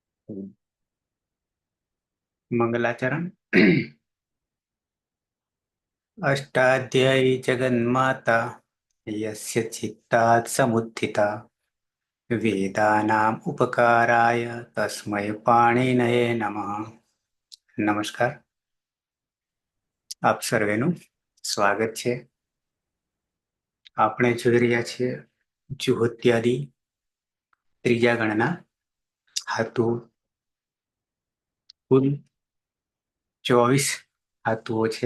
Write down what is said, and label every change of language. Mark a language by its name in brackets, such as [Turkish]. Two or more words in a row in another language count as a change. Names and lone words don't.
[Sanskrit] मंगलाचरण। अष्टाध्यायी जगन्माता यस्य चित्तात् समुत्थिता वेदानाम् उपकाराय तस्मै पाणिनये नमः। [Gujarati] નમસ્કાર, આપ સર્વેનું સ્વાગત છે. આપણે જોઈ રહ્યા છીએ જુહોત્યાદિ ત્રીજા ગણના ધાતુ. કુલ 24 ધાતુઓ છે.